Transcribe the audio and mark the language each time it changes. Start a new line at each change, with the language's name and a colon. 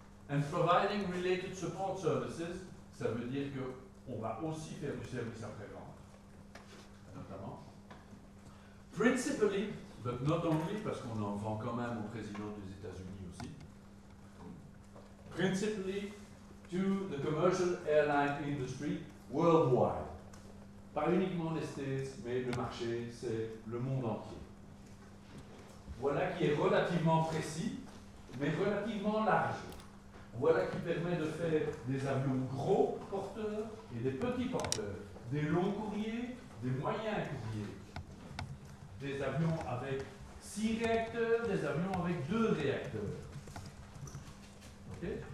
English: And providing related support services,
French: ça veut dire qu'on va aussi faire du service après-vente, notamment.
English: Principally, but not only,
French: parce qu'on en vend quand même au président des États-Unis aussi.
English: Principally to the commercial airline industry worldwide.
French: Pas uniquement les States, mais le marché, c'est le monde entier. Voilà qui est relativement précis, mais relativement large. Voilà qui permet de faire des avions gros porteurs et des petits porteurs, des longs courriers, des moyens courriers, des avions avec 6 réacteurs, des avions avec 2 réacteurs. Okay?